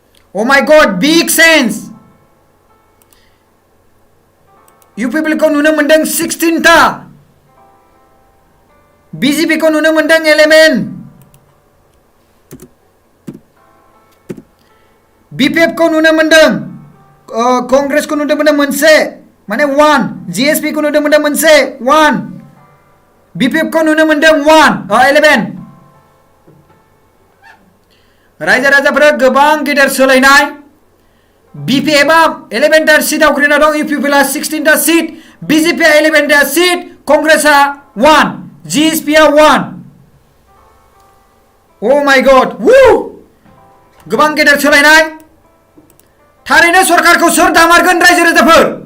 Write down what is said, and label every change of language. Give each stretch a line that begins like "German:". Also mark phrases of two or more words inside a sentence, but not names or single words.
English: Oh my God, big sense. You people
Bodo: को नुनो मोनदों 16 ता, BJP को नुनो मोनदों 11, BPF को नुनो मोनदों, कांग्रेस को नुनो मोनदों मोनसे, माने 1, GSP को नुनो मोनदों मोनसे 1, BPF को नुनो मोनदों 11. रायजो राजाफोरा गोबां गिदिर सोलायनाय. BPF आ 11 टा सीट आवग्रिना दं, UPPL आ 16 टा सीट, BJP आ 11 टा सीट, कांग्रेस आ 1, GSP आ 1.
English: Oh my God, woo!
Bodo: गोबां गिदिर सोलायनाय. थारैनो सरकारखौ सोर दामारगोन रायजो राजाफोर?